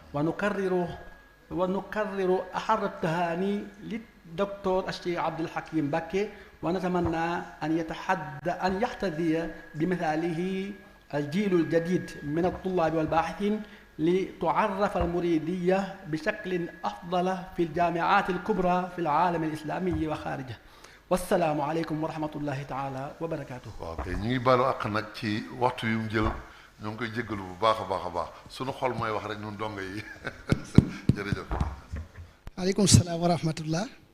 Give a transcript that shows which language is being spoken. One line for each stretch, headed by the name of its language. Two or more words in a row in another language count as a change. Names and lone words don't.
Arabic: ونكرر أحر التهاني للدكتور الشيخ عبد الحكيم بكي ونتمنى أن يحتذي بمثاله الجيل الجديد من الطلاب والباحثين لتعرف المريدية بشكل أفضل في الجامعات الكبرى في العالم الإسلامي وخارجه. والسلام عليكم ورحمة الله تعالى وبركاته.
Wolof: ok ñu ngi baalu àq nag ci waxtu yu mu jël ñoo ngi koy jéggalu bu baax a baax a baax sunu xol mooy wax rek ñun dongo yi jërëjëf.
Arabic: وعليكم السلام ورحمة الله.